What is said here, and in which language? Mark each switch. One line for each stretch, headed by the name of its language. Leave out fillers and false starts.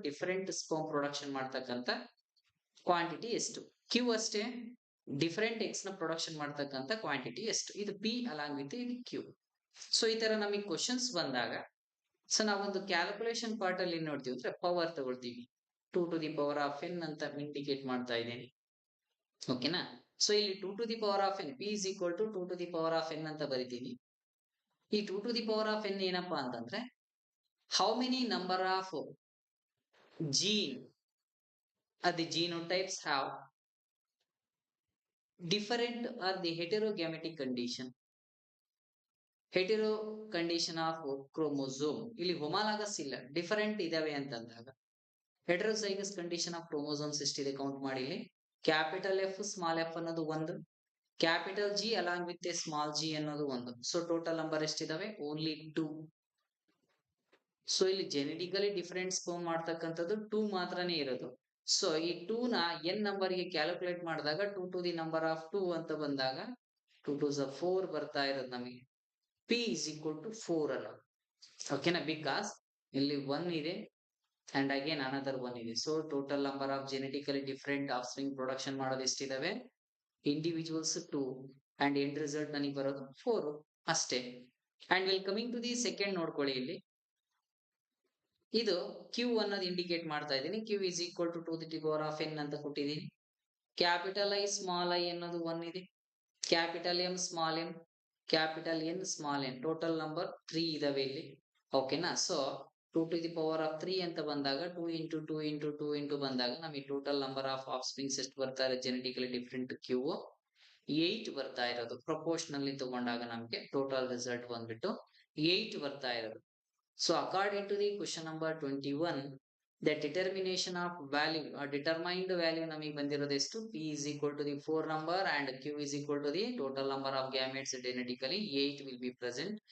Kannada: Different sperm production ಮಾಡ್ತಕ್ಕಂಥ quantity ಎಷ್ಟು, Q ಅಷ್ಟೇ ಡಿಫರೆಂಟ್ ಎಕ್ಸ್ ನ ಪ್ರೊಡಕ್ಷನ್ ಮಾಡ್ತಕ್ಕಂಥ ಕ್ವಾಂಟಿಟಿ ಎಷ್ಟು, ಇದು ಪಿ ಅಲಾಂಗ್ ವಿತ್ ಇದು ಕ್ಯೂ. ಸೊ ಈ ತರ ನಮಗೆ ಕ್ವಶನ್ಸ್ ಬಂದಾಗ ಸೊ ನಾವೊಂದು ಕ್ಯಾಲ್ಕುಲೇಷನ್ ಪಾರ್ಟ್ ಅಲ್ಲಿ ಏನ್ ನೋಡ್ತೀವಿ ಅಂದ್ರೆ ಪವರ್ ತಗೊಳ್ತೀವಿ.
English: 2 to the power of n
Kannada: ಅಂತ ಇಂಡಿಕೇಟ್ ಮಾಡ್ತಾ ಇದ್ದೀನಿ.
English: ಓಕೆನಾ? ಸೊ ಇಲ್ಲಿ 2 to the power of n p is equal to 2 to the power of n
Kannada: ಅಂತ ಬರಿತೀನಿ.
English: ಈ 2 to the power of n
Kannada: ಏನಪ್ಪಾ ಅಂತಂದ್ರೆ
English: how many number of gene the genotypes have different or the heterogametic condition.
Kannada: Hetero condition of chromosome ಇಲ್ಲಿ ಹೊಮಾಲಾಗಸ್ ಇಲ್ಲ, different ಇದಾವೆ ಅಂತಂದಾಗ ಹೆಟೆರೋಸೈಗಸ್ condition of chromosomes ಎಷ್ಟಿದೆ ಕೌಂಟ್ ಮಾಡಿ. ಇಲ್ಲಿ ಕ್ಯಾಪಿಟಲ್ ಎಫ್ ಸ್ಮಾಲ್ ಎಫ್ ಅನ್ನೋದು ಒಂದು, capital G along with A small G ಅನ್ನೋದು ಒಂದು. So total number ಎಷ್ಟಿದಾವೆ? Only 2. So ಇಲ್ಲಿ ಜೆನೆಟಿಕಲಿ ಡಿಫರೆಂಟ್ ಸ್ಪರ್ಮ್ ಮಾಡ್ತಕ್ಕಂಥದ್ದು 2 ಮಾತ್ರನೇ ಇರೋದು. ಸೊ ಈ 2 ನ n ನಂಬರ್ ಗೆ ಕ್ಯಾಲ್ಕುಲೇಟ್ ಮಾಡಿದಾಗ
English: 2 to the number of 2
Kannada: ಅಂತ ಬಂದಾಗ
English: 2 2s are 4
Kannada: ಬರ್ತಾ ಇರೋದು ನಮಗೆ.
English: p is equal to 4 ಅನ್ನೋದು.
Kannada: ಓಕೆನಾ? ಬಿಕಾಸ್ ಇಲ್ಲಿ 1 ಇದೆ ಅಂಡ್ ಅಗೇನ್ ಅನದರ್ 1 ಇದೆ. So total number of genetically different of spring production ಮಾಡೋದು ಎಷ್ಟಿದಾವೆ? ಇಂಡಿವಿಜುವಲ್ಸ್ 2 ಅಂಡ್ ಎಂಡ್ ರಿಸಲ್ಟ್ ನನಗೆ ಬರೋದು 4 ಅಷ್ಟೇ. And will coming to the second ನೋಡ್ಕೊಳ್ಳಿ. ಇಲ್ಲಿ ಇದು q ಅನ್ನೋದು ಇಂಡಿಕೇಟ್ ಮಾಡ್ತಾ ಇದ್ದೀನಿ.
English: q is equal to 2 to the power of n
Kannada: ಅಂತ ಕೊಟ್ಟಿದ್ದೀನಿ. ಕ್ಯಾಪಿಟಲ್ ಐ ಸ್ಮಾಲ್ ಐ ಅನ್ನೋದು 1 ಇದೆ, capital M small M, capital N small N, total number 3 ಇದಾವೆ ಇಲ್ಲಿ. ಓಕೆನಾ? So
English: 2 to the power of 3
Kannada: ಅಂತ ಬಂದಾಗ 2 into 2 into 2 into ಬಂದಾಗ ನಮಗೆ total number of of springs ಎಷ್ಟು ಬರ್ತಾ ಇದೆ? ಜೆನೆಟಿಕಲಿ ಡಿಫರೆಂಟ್ q 8 ಬರ್ತಾ ಇರೋದು. ಪ್ರಪೋರ್ಷನಲ್ಲಿ ತಗೊಂಡಾಗ ನಮಗೆ ಟೋಟಲ್ ರಿಸಲ್ಟ್ ಬಂದ್ಬಿಟ್ಟು 8 ಬರ್ತಾ ಇರೋದು.
English: So according to the question number 21, the determination of value or determined value
Kannada: ನಮಗೆ ಬಂದಿರೋದು ಎಷ್ಟು?
English: p is equal to the 4 number and q is equal to the total number of gametes genetically 8 will be present.